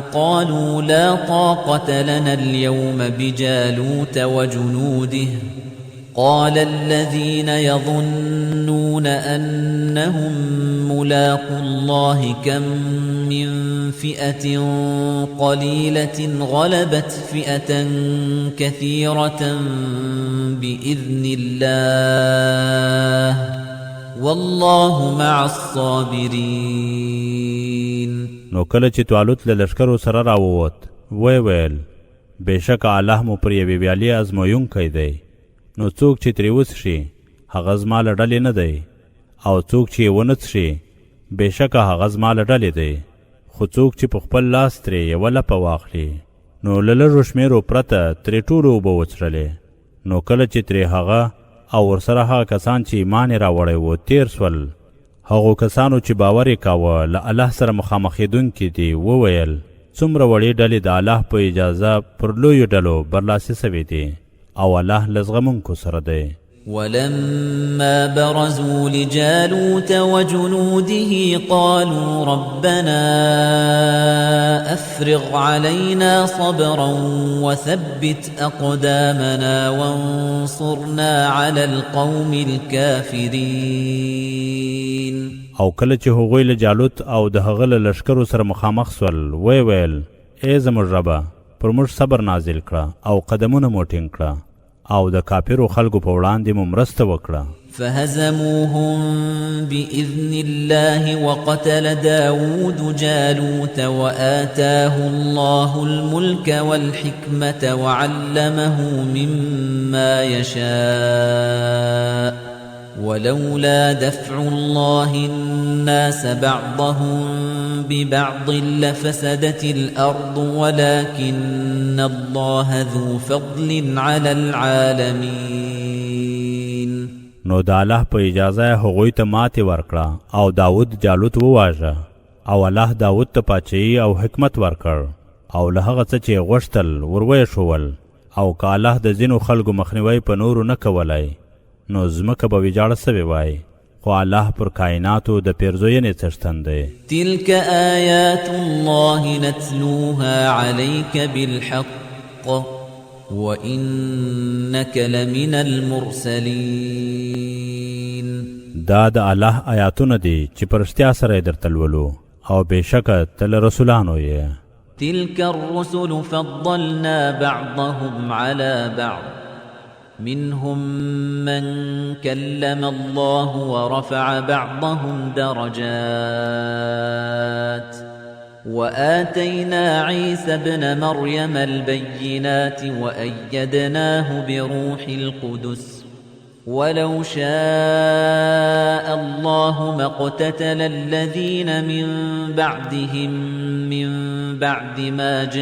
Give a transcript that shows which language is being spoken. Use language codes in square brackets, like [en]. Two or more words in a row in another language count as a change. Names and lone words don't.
[ar] قالوا لا طاقة لنا اليوم بجالوت وجنوده قال الذين يظنون أنهم ملاقو الله كم من فئة قليلة غلبت فئة كثيرة بإذن الله والله مع الصابرين. [ps] نو کله چې طالوت له لښکرو سره راووت ویل بېشکه الله مو پر یوې ویالې ازمویونکی دی. نو څوک چې ترې وڅښي هغه زما له ډلې نه دی او څوک چې یې ونه څښي بېشکه هغه زما له ډلې دی. خو څوک چې په خپل لاس ترې یوه لپه واخلي نو له لږو شمېرو پرته ترې ټولو اوبه وڅښلې. نو کله چې ترې هغه او ورسره هغه کسان چې ایمان یې راوړی و تیر سول هغو کسانو چې باور یې کاوه له الله سره مخامخېدونکي دي وویل څومره وړې ډلې د الله په اجازه پر لویو ډلو برلاسي سوي دي او الله له زغمونکو سره دی. [ar] ولما برزوا لجالوت وجنوده قالوا ربنا أفرغ علينا صبرا وثبت أقدامنا وانصرنا على القوم الكافرين. [ps] او کله چې هغوی له جالوت او د هغه له لشکرو سره مخامخ سول ویل ای زموږ ربه پر موږ صبر نازل کړه او قدمونه مو ټینګ کړه او د کافرو خلکو په وړاندې مو مرسته وکړه. [ar] فهزموهم بإذن الله وقتل داود جالوت وآتاه الله الملك والحكمة وعلمه مما يشاء ولولا دفع الله الناس بعضهم ببعض لفسدت الأرض ولكن الله ذو فضل على العالمين. [ps] نو د الله په اجازه هغوی ته ماتې ورکړه او داود جالوت وواژه او الله داود ته پاچهي او حکمت ورکړ او له هغه څه چې غوښتل ورویه شول او که الله د ځینو خلکو مخنیوی په نورو نه کولی نو ځمکه به ویجاړه سوې وای، خو الله پر کائناتو د پیرزوینې څښتن دی. [ar] تلك آیات الله نتلوها عليك بالحق وإنك لمن المرسلين. [ps] دا د الله آیاتونه دي چې په رښتیا سره یې درته لولو او بېشکه ته له رسولانو یې. [ar] تلك الرسل فضلنا بعضهم على بعض منهم من كلم الله ورفع بعضهم درجات وآتينا عيسى ابن مريم البينات وأيدناه بروح القدس ولو شاء الله ما اقتتل الذين من بعدهم من بعد ما